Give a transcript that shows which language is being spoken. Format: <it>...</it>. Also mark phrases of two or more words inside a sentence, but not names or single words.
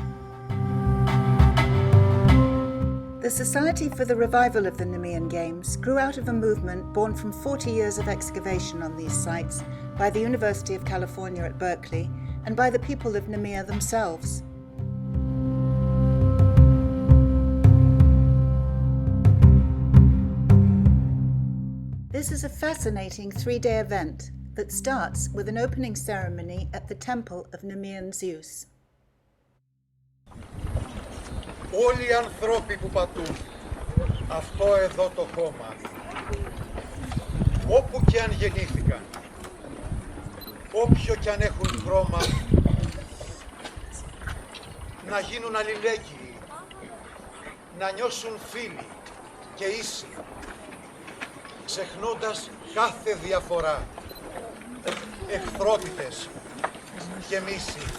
<en>The Society for the Revival of the Nemean Games grew out of a movement born from 40 years of excavation on these sites by the University of California at Berkeley and by the people of Nemea themselves. This is a fascinating three-day event that starts with an opening ceremony at the temple of Nemean Zeus.</en> <el>Όλοι οι ανθρώποι που πατούν αυτό εδώ το χώμα, όπου και αν γεννήθηκαν, όποιο και αν έχουν χρώμα, να γίνουν αλληλέγγυοι, να νιώσουν φίλοι και ίσοι, ξεχνώντας κάθε διαφορά, εχθρότητες και μίση.</el>